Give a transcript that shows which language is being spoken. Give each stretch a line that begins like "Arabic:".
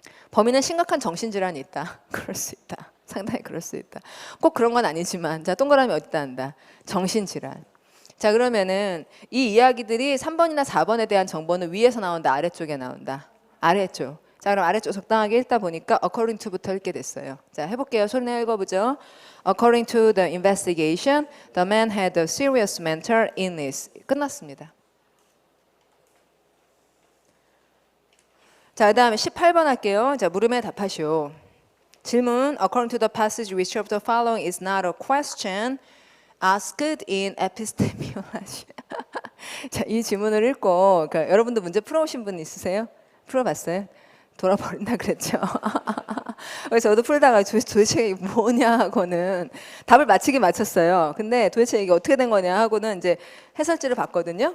Korean: 범인은 심각한 정신질환이 있다. 그럴 수 있다. 상당히 그럴 수 있다. 꼭 그런 건 아니지만 자, 동그라미 어디다 한다. 정신질환. 자, 그러면은 이 이야기들이 3번이나 4번에 대한 정보는 위에서 나온다. 아래쪽에 나온다. 아래쪽. 자, 그럼 아래쪽 적당하게 읽다 보니까 according to부터 읽게 됐어요. 자, 해볼게요. 소리 내어 읽어보죠.
English: According to the investigation, the man had a serious mental illness.
Korean: 끝났습니다. 자, 그 다음에 18번 할게요. 자, 물음에 답하시오. 질문.
English: According to the passage, which of the following is not a question asked in epistemology?
Korean: 자, 이 질문을 읽고 그러니까 여러분도 문제 풀어오신 분 있으세요? 풀어봤어요? 돌아버린다 그랬죠. 그래서 저도 풀다가 도대체 이게 뭐냐 하고는 답을 맞히긴 맞췄어요. 근데 도대체 이게 어떻게 된 거냐 하고는 이제 해설지를 봤거든요.